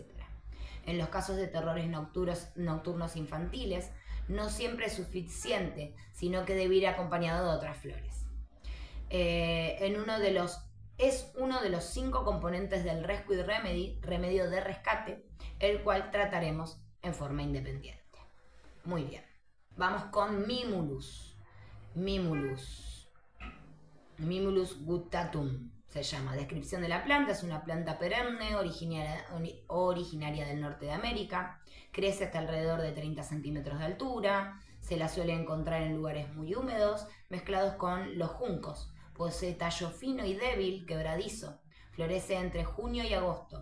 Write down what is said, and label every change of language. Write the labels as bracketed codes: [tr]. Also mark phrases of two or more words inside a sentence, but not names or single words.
[es] En los casos de terrores nocturnos infantiles, no siempre es suficiente, sino que debe ir acompañado de otras flores. Es uno de los 5 componentes del Rescue Remedy, remedio de rescate, el cual trataremos en forma independiente. Muy bien, vamos con Mimulus. Mimulus guttatum se llama. Descripción de la planta: es una planta perenne originaria del norte de América. Crece hasta alrededor de 30 centímetros de altura. Se la suele encontrar en lugares muy húmedos, mezclados con los juncos. Posee tallo fino y débil, quebradizo. Florece entre junio y agosto.